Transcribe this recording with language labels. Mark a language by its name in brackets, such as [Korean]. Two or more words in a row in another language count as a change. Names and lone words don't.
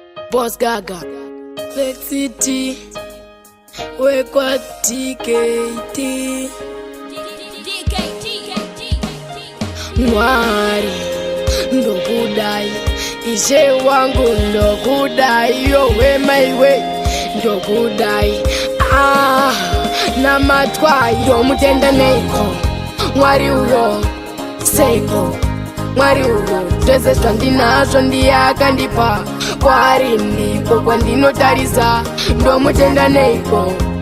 [Shona] Boss Gaga. Lexi T. Wekwa D K T. Mwari, ndokudai. Ishe wangu ndokudai. [English] Yo, we, my way. [Shona] Ndokudai. Ah, namatwa, yo, mutenda neiko. Mwari uyo, seiko. Mwari uyo, zvese zvandinazvo ndiye akandipa. Kwari ndiko kwandinotarisa, ndomutenda neiko.